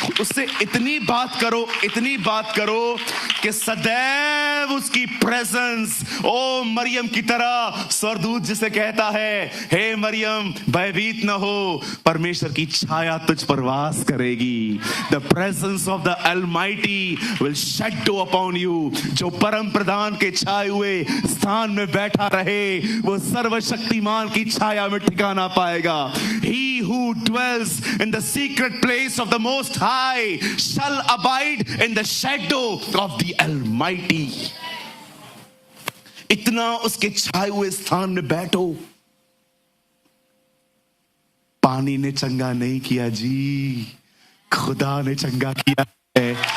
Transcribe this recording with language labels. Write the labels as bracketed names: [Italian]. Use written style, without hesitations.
[Hindi] उससे इतनी बात करो, इतनी बात करो कि सदैव उसकी प्रेजेंस, ओ मरियम की तरह स्वर्गदूत जिसे कहता है, हे मरियम भयभीत न हो, परमेश्वर की छाया तुझ पर वास करेगी। [English] The presence of the almighty will shadow upon you. [Hindi] जो परम प्रधान के छाए हुए स्थान में बैठा रहे, वो सर्वशक्तिमान की छाया में ठिकाना पाएगा। [English] He who dwells in the secret place of the Most High shall abide in the shadow of the Almighty। [Hindi] इतना उसके छाए हुए स्थान में बैठो। पानी ने चंगा नहीं किया जी, खुदा ने चंगा किया है।